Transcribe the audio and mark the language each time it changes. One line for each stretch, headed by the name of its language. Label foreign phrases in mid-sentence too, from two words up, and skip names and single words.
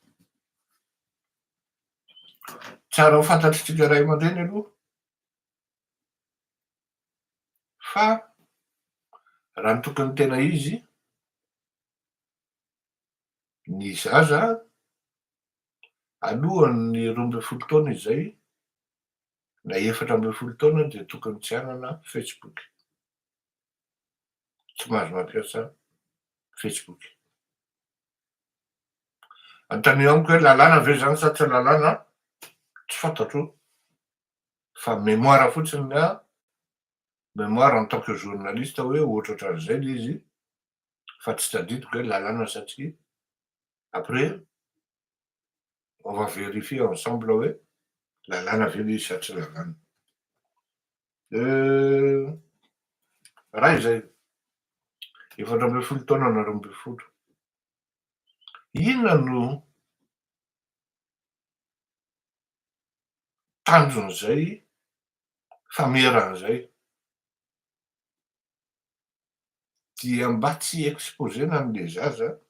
Malagasy: tsara ho fantatritsika ray aman-dreny aloha fa raha ny tokony tena izy ny zaza alohan'ny 12 taona izay na 14 taona dia tokony tsy hanana Facebook tsy mahazo mampiasa Facebook anontany amiko hoe lalàna ve zany sa tsy lalàna tsy fantatro fa mémoire fotsiny a
French: mémoire en tant que journaliste
Malagasy: hoe ohatrohatran'izay le izy fa tsy tadidiko hoe lalàna sa tsy
French: après on va vérifier ensemble
Malagasy: hoe lalàna ve le izy sa tsy lalàna raha izay 14 taona na 12 inona no tanjon'izay fameran'izay dia mba tsy exposena an'le zaza